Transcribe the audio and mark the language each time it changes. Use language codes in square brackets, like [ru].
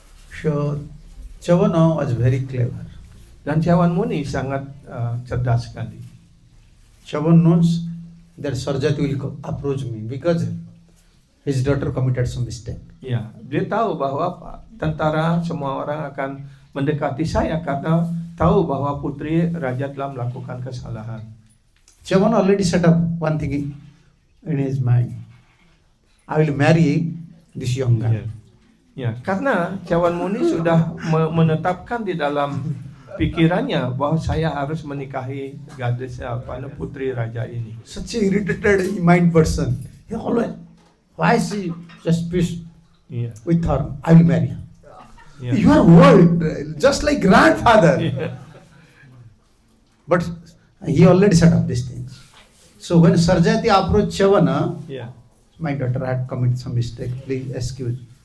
[en] So, Chavana was very clever. [id] Dan Chavan Muni sangat cerdas sekali. [en] Chavan knows that Sarjati will approach me because his daughter committed some mistake. [id] Ya, dia tahu bahwa tentara semua orang akan mendekati saya karena tahu bahwa putri raja telah melakukan kesalahan. [en] Chavan already set up one thing in his mind. I will marry this young girl. [id] Ya, karena Chavan Muni sudah menetapkan di dalam pikirannya bahwa saya harus menikahi gadis putri raja ini. [en] Such a irritated mind person. He always, why she just peace with her? I will marry her. Yeah. You are old, just like grandfather. Yeah. But he already set up these things. So when Sarjati approached Chavana, my daughter had committed some mistake. Please excuse.